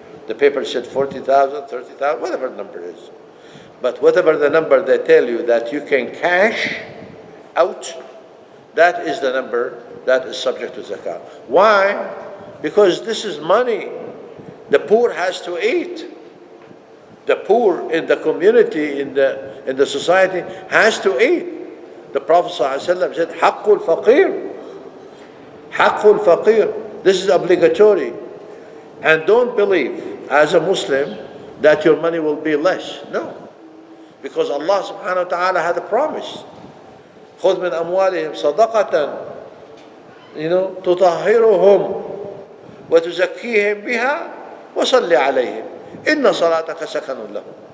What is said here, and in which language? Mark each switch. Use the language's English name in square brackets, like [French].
[English] The paper said 40,000, 30,000, whatever the number is. But whatever the number they tell you that you can cash out, that is the number that is subject to zakah. Why? Because this is money. The poor has to eat. The poor in the community, in the society, has to eat. The Prophet ﷺ said, [Arabic] حَقُّ الْفَقِيرِ حَقُّ الْفَقِيرِ. [English] This is obligatory. And don't believe, as a Muslim, that your money will be less. No. Because Allah subhanahu wa ta'ala had a promise. [Arabic] خُذْ مِنْ أَمْوَالِهِمْ صَدَقَةً تُطَهِّرُهُمْ وَتُزَكِّيهِمْ بِهَا وَصَلِّ عَلَيْهِمْ إِنَّ صَلَاتَكَ سَكَنٌ لَهُمْ.